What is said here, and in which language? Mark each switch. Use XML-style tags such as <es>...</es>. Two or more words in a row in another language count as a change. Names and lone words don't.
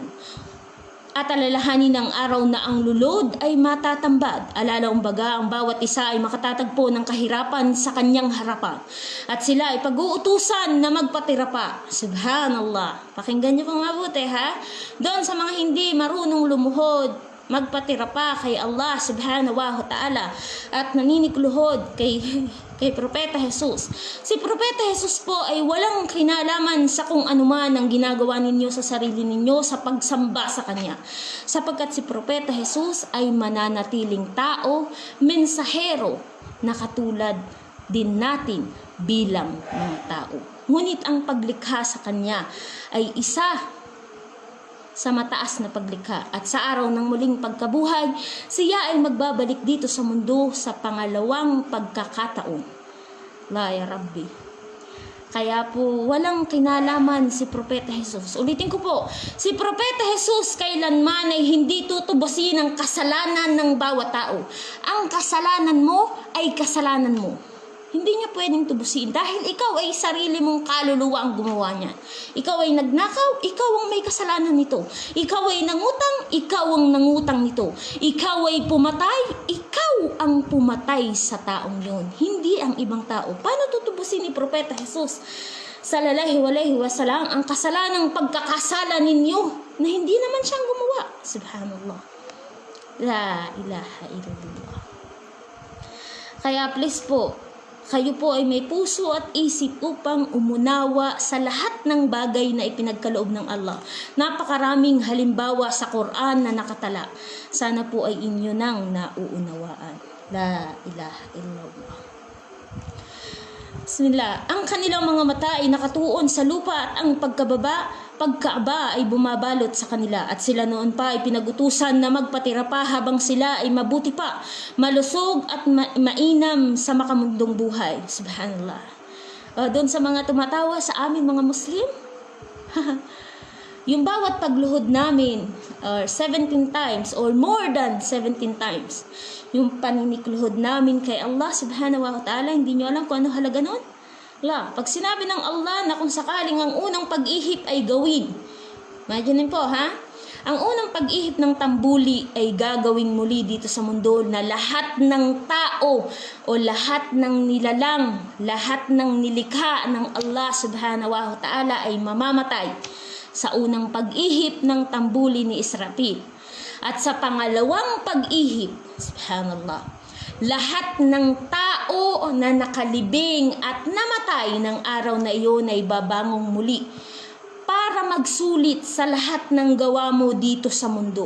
<tl>At alalahanin ng araw na ang lulod ay matatambad. Alalaong baga ang bawat isa ay makatatagpo ng kahirapan sa kanyang harapan. At sila ay pag-uutusan na magpatira pa. Subhanallah. Pakinggan niyo pang mabuti, ha? Doon sa mga hindi marunong lumuhod, magpatira pa kay Allah</tl> <ar>سبحانه وتعالى</ar> <tl>at naninikluhod kay Propeta Jesus. Si Propeta Jesus po ay walang kinalaman sa kung anuman ang ginagawa ninyo sa sarili ninyo sa pagsamba sa Kanya. Sapagkat si Propeta Jesus ay mananatiling tao, mensahero na katulad din natin bilang mga tao. Ngunit ang paglikha sa Kanya ay isa sa mataas na paglikha, at sa araw ng muling pagkabuhay, siya ay magbabalik dito sa mundo sa pangalawang pagkakataon.</tl> <ar>لا يا ربي.</ar> <tl>Kaya po walang kinalaman si Propeta Jesus. Ulitin ko po, si Propeta Jesus kailanman ay hindi tutubusin ang kasalanan ng bawat tao. Ang kasalanan mo ay kasalanan mo. Hindi niya pwedeng tubusin dahil ikaw ay sarili mong kaluluwa ang gumawa niya. Ikaw ay nagnakaw, ikaw ang may kasalanan nito. Ikaw ay nangutang, ikaw ang nangutang nito. Ikaw ay pumatay, ikaw ang pumatay sa taong yun. Hindi ang ibang tao. Paano tutubusin ni Propeta Jesus</tl> <ar>صلى الله عليه وسلم</ar> <tl>ang kasalanang pagkakasala ninyo na hindi naman siyang gumawa?</tl> <ar>سبحان الله. لا إله إلا الله.</ar> <tl>Kaya please po, kayo po ay may puso at isip upang umunawa sa lahat ng bagay na ipinagkaloob ng Allah. Napakaraming halimbawa sa Quran na nakatala. Sana po ay inyo nang nauunawaan.</tl> <ar>لا إله إلا الله. بسم الله.</ar> <tl>Ang kanilang mga mata ay nakatuon sa lupa at ang pagkaaba ay bumabalot sa kanila. At sila noon pa ay pinagutusan na magpatira pa habang sila ay mabuti pa, malusog at mainam sa makamundong buhay. Subhanallah. Doon sa mga tumatawa sa amin mga Muslim, yung bawat pagluhod namin</tl> <en>17 times or more than 17 times,</en> <tl>yung paninikluhod namin kay Allah</tl> <ar>سبحانه وتعالى,</ar> <tl>hindi nyo alam kung ano halaga nun? Pag sinabi ng Allah na kung sakaling ang unang pag-ihip ay gawin, imagine po ha, ang unang pag-ihip ng tambuli ay gagawin muli dito sa mundo na lahat ng tao o lahat ng nilalang, lahat ng nilikha ng Allah</tl> <ar>سبحانه وتعالى</ar> <tl>ay mamamatay sa unang pag-ihip ng tambuli ni Israfil. At sa pangalawang pag-ihip, subhanallah, Lahat ng tao na nakalibing at namatay ng araw na iyon ay babangong muli para magsulit sa lahat ng gawa mo dito sa mundo.</tl>